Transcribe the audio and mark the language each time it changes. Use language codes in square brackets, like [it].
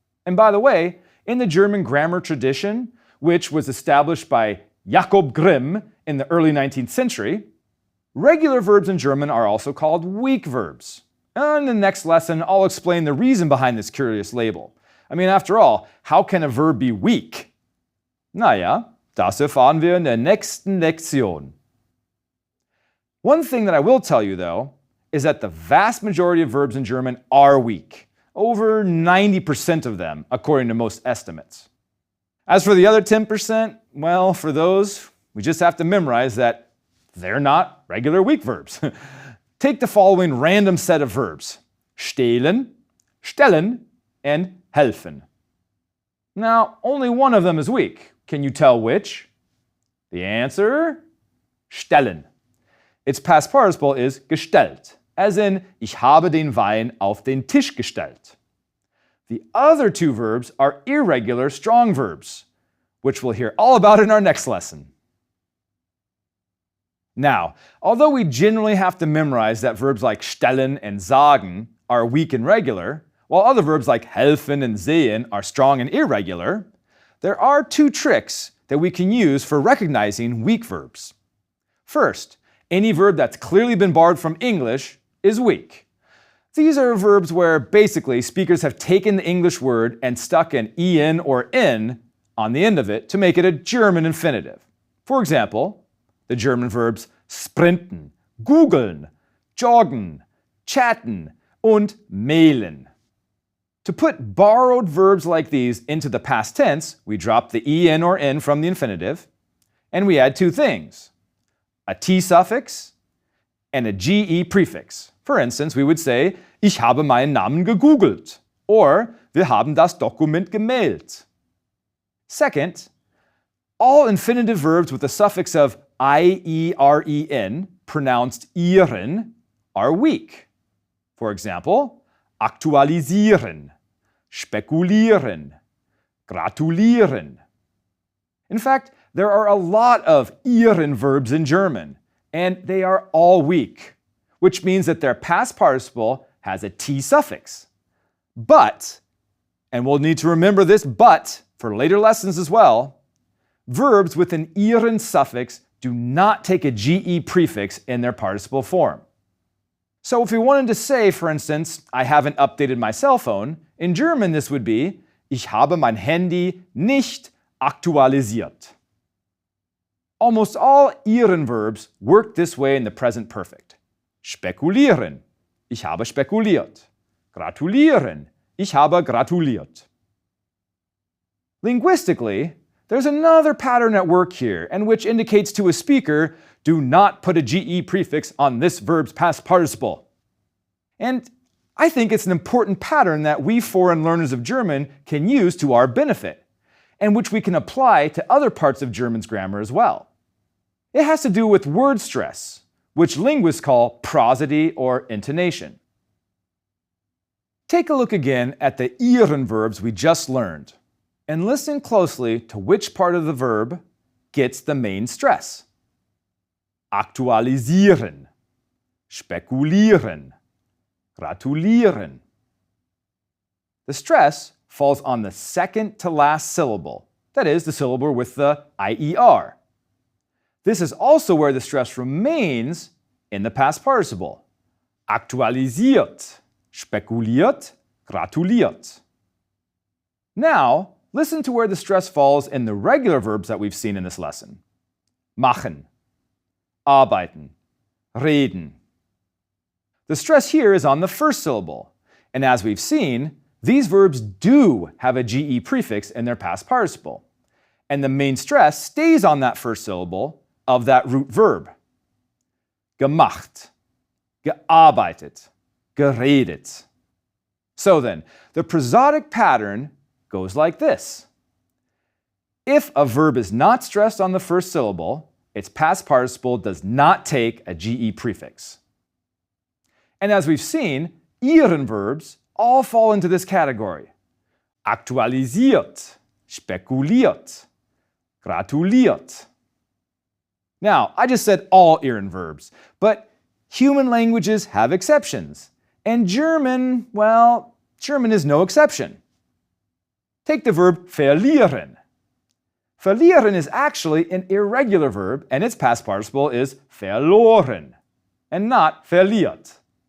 [en] And by the way, in the German grammar tradition, which was established by Jakob Grimm in the early 19th century, regular verbs in German are also called weak verbs. And in the next lesson, I'll explain the reason behind this curious label. I mean, after all, how can a verb be weak? [de] Naja, das erfahren wir in der nächsten Lektion. [en] One thing that I will tell you, though, is that the vast majority of verbs in German are weak. Over 90% of them, according to most estimates. As for the other 10%, well, for those, we just have to memorize that they're not regular weak verbs. Take the following random set of verbs: stehlen, stellen, and helfen. Now, only one of them is weak. Can you tell which? The answer? Stellen. Its past participle is gestellt, as in, [de] ich habe den Wein auf den Tisch gestellt. [en] The other two verbs are irregular strong verbs, which we'll hear all about in our next lesson. Now, although we generally have to memorize that verbs like stellen and sagen are weak and regular, while other verbs like helfen and sehen are strong and irregular, there are two tricks that we can use for recognizing weak verbs. First, any verb that's clearly been borrowed from English is weak. These are verbs where basically speakers have taken the English word and stuck an en or n on the end of it to make it a German infinitive. For example, the German verbs sprinten, googeln, joggen, chatten, und mailen. To put borrowed verbs like these into the past tense, we drop the en or n from the infinitive, and we add two things: a t suffix and a ge prefix. For instance, we would say, [de] ich habe meinen Namen gegoogelt, [en] or [de] wir haben das Dokument gemailt. [en] Second, all infinitive verbs with the suffix of ieren, pronounced ieren, are weak. [de] For example, aktualisieren, spekulieren, gratulieren. [en] In fact, there are a lot of ieren verbs in German, and they are all weak, which means that their past participle has a T suffix. But, and we'll need to remember this but for later lessons as well, verbs with an ieren suffix do not take a GE prefix in their participle form. So if we wanted to say, for instance, I haven't updated my cell phone, in German this would be, [de] ich habe mein Handy nicht aktualisiert. [en] Almost all ieren verbs work this way in the present perfect. [de] Spekulieren, ich habe spekuliert. Gratulieren, ich habe gratuliert. [en] Linguistically, there's another pattern at work here, and which indicates to a speaker, do not put a GE prefix on this verb's past participle. And I think it's an important pattern that we foreign learners of German can use to our benefit, and which we can apply to other parts of German's grammar as well. It has to do with word stress, which linguists call prosody or intonation. Take a look again at the ieren verbs we just learned, and listen closely to which part of the verb gets the main stress. [de] Aktualisieren, spekulieren, gratulieren. [en] The stress falls on the second to last syllable, that is, the syllable with the IER. This is also where the stress remains in the past participle. [de] Aktualisiert, spekuliert, gratuliert. [en] Now, listen to where the stress falls in the regular verbs that we've seen in this lesson. [de] Machen, arbeiten, reden. [en] The stress here is on the first syllable, and as we've seen, these verbs do have a GE prefix in their past participle, and the main stress stays on that first syllable of that root verb. [de] Gemacht, gearbeitet, geredet. [en] So then, the prosodic pattern goes like this. If a verb is not stressed on the first syllable, its past participle does not take a GE prefix. And as we've seen, ieren verbs all fall into this category. [de] Aktualisiert, spekuliert, gratuliert. [en] Now, I just said all ieren verbs, but human languages have exceptions. And German, well, German is no exception. Take the verb verlieren. Verlieren is actually an irregular verb, and its past participle is verloren, and not verliert.